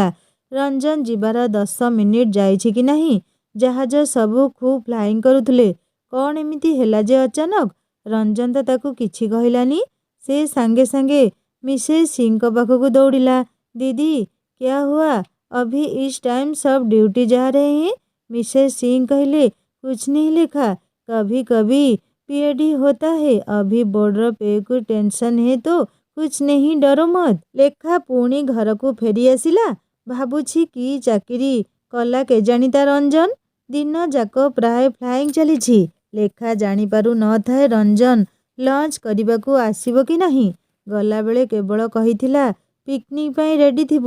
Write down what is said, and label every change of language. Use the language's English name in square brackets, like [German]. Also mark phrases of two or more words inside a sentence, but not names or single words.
[Odia] ରଞ୍ଜନ ଯିବାର 10 ମିନିଟ୍ ଯାଇଛି କି ନାହିଁ। ଜାହାଜ ସବୁ ଖୁବ୍ ଫ୍ଲାଇଂ କରୁଥିଲେ। କ'ଣ ଏମିତି ହେଲା ଯେ ଅଚାନକ? ରଞ୍ଜନ ତ ତାକୁ କିଛି କହିଲାନି। ସେ ସାଙ୍ଗେ ସାଙ୍ଗେ ମିସେସ୍ ସିଂଙ୍କ ପାଖକୁ ଦୌଡ଼ିଲା। [Hindi] दीदी, क्या हुआ? अभी इस टाइम सब ड्यूटी जा रहे हैं। मिसेस सिंह कहले, कुछ नहीं लेखा, कभी कभी पीएडी होता है, अभी बॉर्डर पे कुछ टेंशन है तो कुछ नहीं, डरो मत। [Odia] ଲେଖା ପୁଣି ଘରକୁ ଫେରି ଆସିଲା। ଭାବୁଛି କି ଚାକିରି କଲା କେଜାଣି ତା ରଞ୍ଜନ। ଦିନ ଯାକ ପ୍ରାୟ ଫ୍ଲାଇଂ ଚାଲିଛି। ଲେଖା ଜାଣିପାରୁ ନ ଥାଏ ରଞ୍ଜନ ଲଞ୍ଚ କରିବାକୁ ଆସିବ କି ନାହିଁ। ଗଲାବେଳେ କେବଳ କହିଥିଲା ପିକନିକ୍ ପାଇଁ ରେଡ଼ି ଥିବୁ।